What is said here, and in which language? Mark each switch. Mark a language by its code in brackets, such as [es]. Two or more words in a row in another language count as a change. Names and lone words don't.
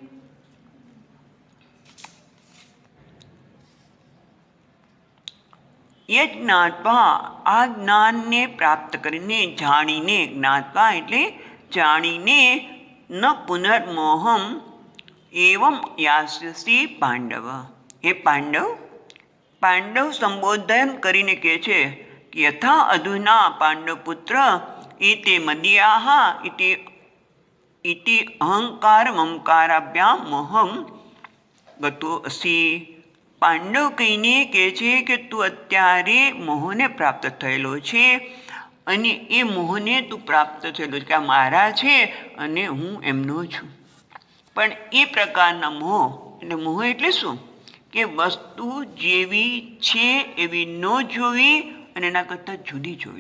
[gu] યજ્ઞાત્વા, આ જ્ઞાનને પ્રાપ્ત કરીને, જાણીને, જ્ઞાત્વા એટલે જાણીને, [sa] न पुनर्मोहम् एवम् यास्यसि पाण्डव, [gu] હે પાંડવ. પાંડવ સંબોધન કરીને કહે છે કે [sa] यथा अधुना पाण्डव पुत्र एते मदीयाः इति अहंकार ममकाराभ्याम् मोहम् गतो असि. [gu] પાંડવ કહીને કહે છે કે તું અત્યારે મોહને પ્રાપ્ત થયેલો છે અને એ મોહને તું પ્રાપ્ત થયેલો છે કે આ મારા છે અને હું એમનો છું. પણ એ પ્રકારના મોહ, એટલે મોહ એટલે શું કે વસ્તુ જેવી છે એવી ન જોવી અને એના કરતાં જુદી જોવી.